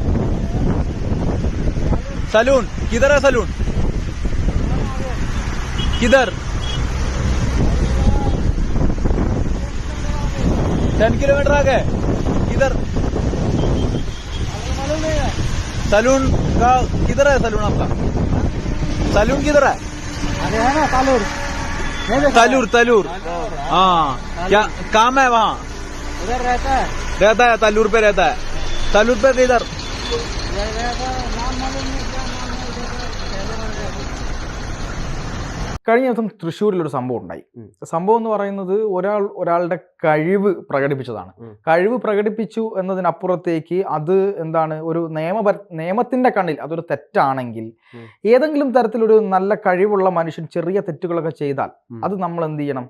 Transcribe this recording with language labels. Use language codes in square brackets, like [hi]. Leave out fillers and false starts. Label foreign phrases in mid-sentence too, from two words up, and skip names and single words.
[hi] सलून किधर है सलून किधर 10 किलोमीटर आगे किधर सलून का किधर है सलून आपका सलून किधर है अरे है ना तालूर तलूर तलूर हाँ क्या काम है वहाँ उधर रहता है तलूर पे रहता है तलूर पे किधर नाम मालूम नहीं क्या नाम है उधर [ml] കഴിഞ്ഞ ദിവസം തൃശ്ശൂരിലൊരു സംഭവം ഉണ്ടായി. സംഭവം എന്ന് പറയുന്നത് ഒരാളുടെ കഴിവ് പ്രകടിപ്പിച്ചതാണ്. കഴിവ് പ്രകടിപ്പിച്ചു എന്നതിനപ്പുറത്തേക്ക് അത് എന്താണ്, ഒരു നിയമത്തിന്റെ കണ്ണിൽ അതൊരു തെറ്റാണെങ്കിൽ, ഏതെങ്കിലും തരത്തിലൊരു നല്ല കഴിവുള്ള മനുഷ്യൻ ചെറിയ തെറ്റുകളൊക്കെ ചെയ്താൽ അത് നമ്മൾ എന്ത് ചെയ്യണം?